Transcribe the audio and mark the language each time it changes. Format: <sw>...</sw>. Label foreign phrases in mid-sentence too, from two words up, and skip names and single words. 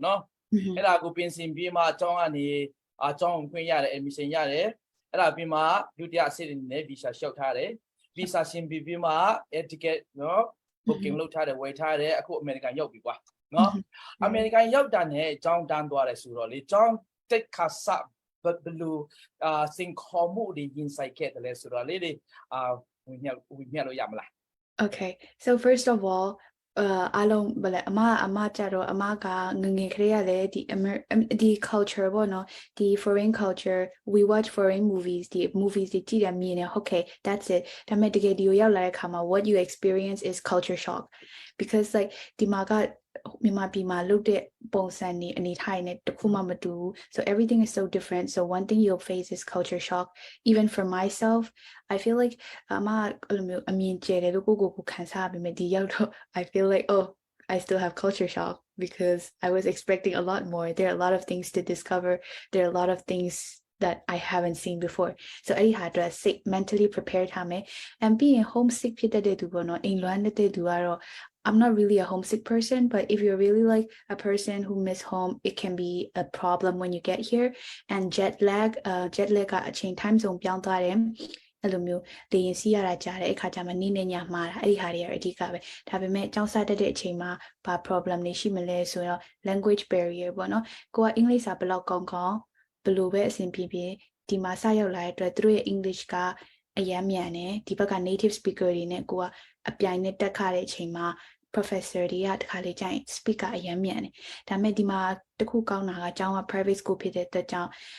<my>နော်အဲ့ဒါကိုပြင်ဆင်ပြီးမှအကြောင်းကနေအကြောင်းခွင့်ရတယ် admission ရတယ်အဲ့ဒါပြီးမှဒုတိယအဆင့်နဲ့ visa လျှောက်ထားတယ် visa ရှင်ပြီးမှ</my> <en>air ticket</en> <my>နော် booking လုပ်ထားတယ်ဝယ်ထားတယ်အခု American ရောက်ပြီကွာနော် American ရောက်တာနဲ့အကြောင်းတန်းသွားတယ်ဆိုတော့လေအကြောင်းတိတ်ခါစဘလူစင်ခေါ်မှုတွေရင်ဆိုင်ခဲ့တယ်လဲဆိုတော့လေဝင်ညက်လို့ရမလား</my> <en>Okay so first of all</en> <my>အားလုံးဗလဲအမကြတော့အမကငငယ်ခရေရလေဒီ culture ပေါ့နော်ဒီ</my> <en>foreign culture we watch foreign movies</en> <my>ဒီ movies တွေကြည့်ရမြင်နေ</my> <en>okay that's it</en> <my>ဒါပေမဲ့တကယ်ဒီကိုရောက်လာတဲ့အခါမှာ</my> <en>what you experience is culture shock because like</en> <my>ဒီမှာကမြန်မာပြည်မှာလုပ်တဲ့ပုံစံနေအနေထားနေ တခုမှမတူဘူး</my> <en>so everything is so different so one thing you'll face is culture shock even for myself I feel like</en> <my>အမအဲ့လိုမျိုးအမြင်ကျယ်တယ်လို့ကိုခံစားရပေမဲ့ဒီရောက်တော့</my> <en>I feel like oh I still have culture shock because I was expecting a lot more there are a lot of things to discover there are a lot of things that I haven't seen before so I had to mentally prepared hame and being homesick</en> <my>ဖြစ်တဲ့သူပေါ့နော်အိမ်လွမ်းတဲ့ သူကတော့</my> <en>I'm not really a homesick person but if you're really like a person who miss home it can be a problem when you get here and jet lag</en> <my>ကအချိန်</my> <en>time zone</en> <my>ပြောင်းသွားတယ်အဲ့လိုမျိုးလေရင်စီးရတာကြားတယ်အခါကျမှနေ့နဲ့ညမှားတာအဲ့ဒီဟာတွေအဓိကပဲဒါပေမဲ့ကျောင်းစားတဲ့အချိန်မှာဘာ problem တွေရှိမလဲဆိုတော့</my> <en>language barrier</en> <my>ပေါ့နော်ကိုကအင်္ဂလိပ်စာဘယ်လောက်ကောင်းဘယ်လိုပဲအဆင်ပြေဒီမှာစရောက်လာတဲ့အတွက်သူတို့ရဲ့ English ကအရမ်းမြန်တယ်ဒီဘက်က</my> <en>native speaker</en> <my>တွေနဲ့ကိုကအပြိုင်နဲ့တက်ခါတဲ့အချိန်မှာ professor တွေကတခါလေကျရင် speaker အရမ်းမြန်တယ်ဒါပေမဲ့ဒီမှာတခုကောင်းတာကကျောင်းက</my> <en>private school</en> <my>ဖြစ်တဲ့အတွက်ကြောင့်</my>